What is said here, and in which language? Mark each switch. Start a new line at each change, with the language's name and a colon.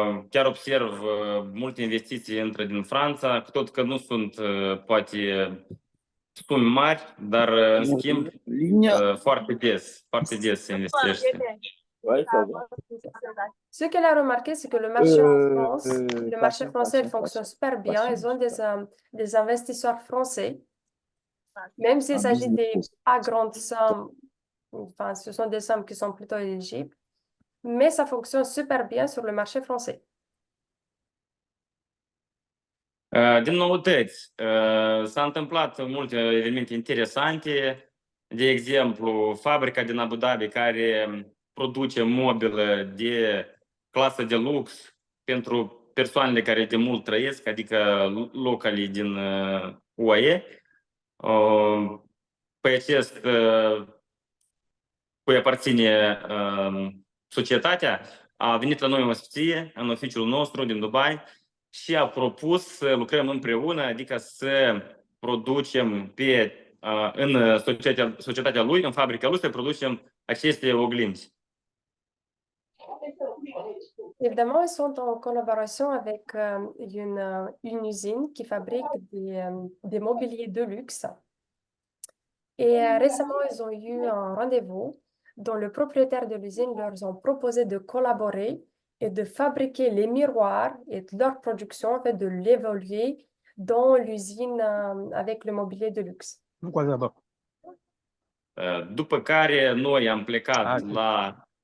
Romanian: Chiar observ multe investiții intră din Franța, cu tot că nu sunt poate sume mari, dar în schimb foarte des se investește.
French: Ce qu'elle a remarqué, c'est que le marché en France, le marché français, il fonctionne super bien. Ils ont des investisseurs français, même s'il s'agit des pas grandes sommes, enfin, ce sont des sommes qui sont plutôt éligibles, mais ça fonctionne super bien sur le marché français.
Romanian: Din noutăți, s-a întâmplat multe evenimente interesante, de exemplu, fabrica din Abu Dhabi care produce mobilă de clasă de lux pentru persoanele care de mult trăiesc, adică localii din UAE. Pe acest cui aparține societatea, a venit la noi în oficiul nostru din Dubai și a propus să lucrăm împreună, adică să producem în societatea lui, în fabrica lui, să producem aceste oglinzi.
French: Évidemment, ils sont en collaboration avec une usine qui fabrique des mobiliers de luxe. Et récemment, ils ont eu un rendez-vous dont le propriétaire de l'usine leur ont proposé de collaborer et de fabriquer les miroirs et de leur production, en fait, de l'évoluer dans l'usine avec le mobilier de luxe.
Romanian: Nu cu asta, După care noi am plecat la...